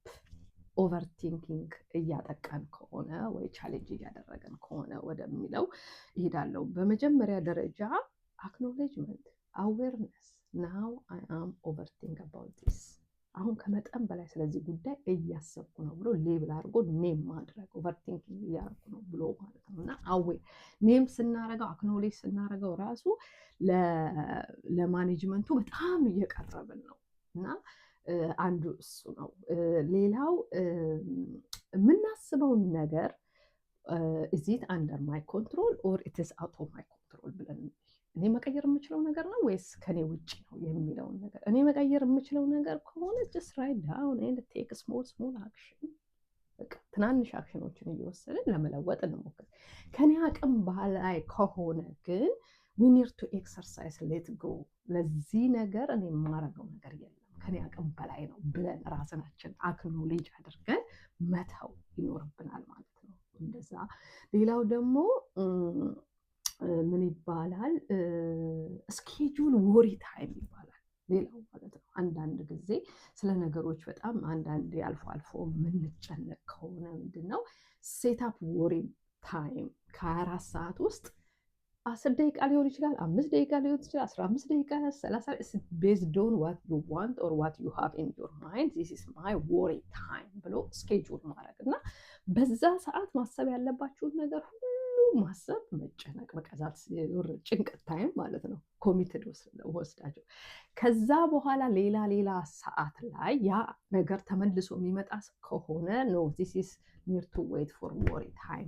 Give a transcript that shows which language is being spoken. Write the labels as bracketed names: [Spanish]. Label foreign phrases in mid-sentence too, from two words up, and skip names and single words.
[Amharic] ኦቨርቲንኪንግ እያጠቃን ከሆነ ወይ ቻሌንጅ እያደረገን ከሆነ ወደሚለው ይሄዳለው። በመጀመሪያ ደረጃ [English] acknowledgement, awareness። Now I am overthink about this። [Amharic] አሁን ከመጠን በላይ ስለዚህ ጉዳይ እያሰብኩ ነው ብሎ ሌብል አድርጎ ኔም ማድረግ፣ ኦቨርቲንኪንግ እያደረኩ ነው ብሎ ማለት ነው። እና አዌር ኔም ስናረገው፣ አክኖሌጅ ስናረገው ራሱ ለማኔጅመንቱ በጣም እየቀረብን ነው። እና አንዱ እሱ ነው። ሌላው የምናስበውን ነገር [English] is it under my control or it is out of my control [Amharic] ብለን እኔ መቀየር የምችለው ነገር ነው ወይስ ከኔ ውጭ ነው የሚለውን ነገር እኔ መቀየር የምችለው ነገር ከሆነ [English] just write down and take small action። [Amharic] በቃ ትናንሽ አክሽኖችን እየወሰድን ለመለወጥ እንሞክር። ከኔ አቅም በላይ ከሆነ ግን [English] we need to exercise, let go። [Amharic] ለዚህ ነገር እኔ የማረገው ነገር የለም፣ ከኔ አቅም በላይ ነው ብለን ራሳችንን አክኖሌጅ አድርገን መተው ይኖርብናል ማለት ነው። እንደዛ። ሌላው ደግሞ ምን ይባላል? [English] schedule worry time [Amharic] ይባላል ሌላው ማለት ነው። አንዳንድ ጊዜ ስለ ነገሮች በጣም አንዳንድ አልፎ አልፎ የምንጨነቅ ከሆነ ምንድነው [English] set up worry time [Amharic] ከ24 ሰዓት ውስጥ 10 ደቂቃ ሊሆን ይችላል፣ 5 ደቂቃ ሊሆን ይችላል፣ 15 ደቂቃ፣ 30 [English] based on what you want or what you have in your mind. this is my worry time [Amharic] ብሎ ስኬጁል ማድረግ እና በዛ ሰዓት ማሰብ ያለባችሁን ነገር ሁሉ ማሰብ፣ መጨነቅ፣ መቀዛት፣ ጭንቀት ታይም ማለት ነው። ኮሚትድ ወስዳቸው ከዛ በኋላ ሌላ ሰዓት ላይ ያ ነገር ተመልሶ የሚመጣ ከሆነ [English] No this is near to wait for worry time